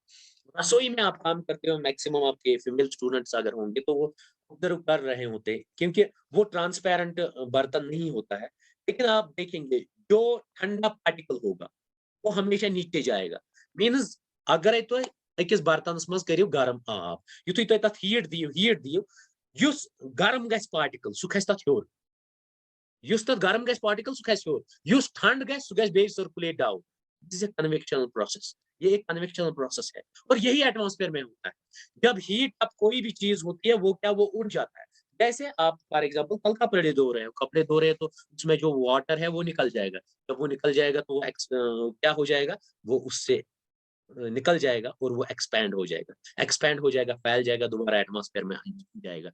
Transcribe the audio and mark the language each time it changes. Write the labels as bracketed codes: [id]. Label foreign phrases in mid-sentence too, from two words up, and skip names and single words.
[ur] رسوئی میں آپ کام کرتے ہو، میکسیمم آپ کے [en] female students [ur] اگر ہوں گے تو وہ ادھر کر رہے ہوتے ہیں، کیونکہ وہ ٹرانسپیرنٹ برتن نہیں ہوتا ہے. لیکن آپ دیکھیں گے جو ٹھنڈا پارٹیکل ہوگا وہ ہمیشہ نیچے جائے گا. [ks] मीनस अगर तो अकिस बर्तनस मज करियो गरम आब, युथुय तुम तथ हीट दियो युस गरम गस पार्टिकल सह खस तथ हेर, युस तथ गरम गस पार्टिकल सह खस हेर, युस ठंड गस सह गस बे [en] circulate down. this is a convectional process, [ur] یہ ایک [en] convectional process [ur] ہے اور یہی ایٹموسفیئر میں ہوتا ہے. جب ہیٹ اب کوئی بھی چیز ہوتی ہے وہ کیا وہ اڑ جاتا ہے۔ جیسے آپ [en] for example [ur] کل کپڑے دھو رہے ہو، کپڑے دھو رہے ہو تو اس میں جو واٹر ہے وہ نکل جائے گا. جب وہ نکل جائے گا تو وہ کیا ہو جائے گا، وہ اس سے نکل جائے گا اور وہ ایکسپینڈ ہو جائے گا، ایکسپینڈ ہو جائے گا، پھیل جائے گا، دوبارہ ایٹموسفیئر میں جائے گا.